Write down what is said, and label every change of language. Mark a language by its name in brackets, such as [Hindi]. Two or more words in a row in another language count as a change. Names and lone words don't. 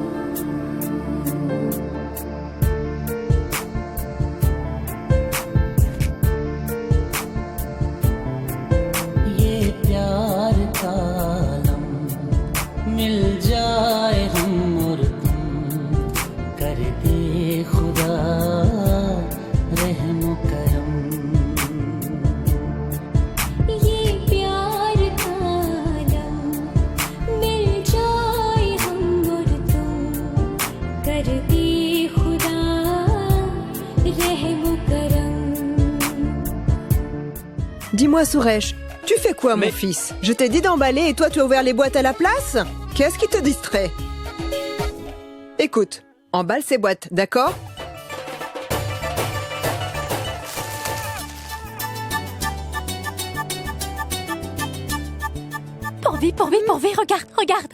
[Hindi] मिल जाए हम और तुम कर दे खुदा रहम करम ये प्यार का आलम मिल जाए हम और तुम कर दे खुदा रहम करम. [French] Dis-moi, Suresh, tu fais quoi, mon fils? Je t'ai dit d'emballer et toi, tu as ouvert les boîtes à la place? Qu'est-ce qui te distrait? Écoute, emballe ces boîtes, d'accord? Pourvi, regarde, regarde.